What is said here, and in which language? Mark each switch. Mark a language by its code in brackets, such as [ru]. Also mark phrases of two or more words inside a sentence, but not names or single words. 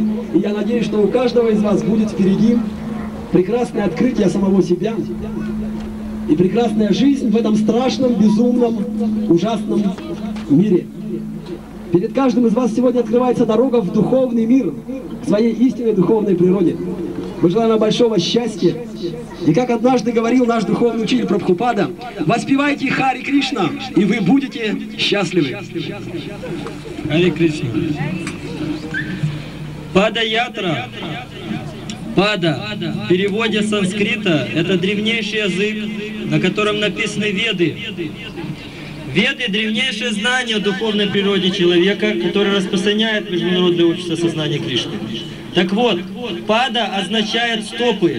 [ru] И я надеюсь, что у каждого из вас будет впереди прекрасное открытие самого себя и прекрасная жизнь в этом страшном, безумном, ужасном мире. Перед каждым из вас сегодня открывается дорога в духовный мир, к своей истинной духовной природе. Мы желаем вам большого счастья. И как однажды говорил наш духовный учитель Прабхупада, воспевайте Харе Кришна, и вы будете счастливы. Харе Кришна. Пада-ятра. Пада в переводе с санскрита — это древнейший язык, на котором написаны Веды. Веды — древнейшее знание о духовной природе человека, которое распространяет Международное общество сознания Кришны. Так вот, пада означает стопы.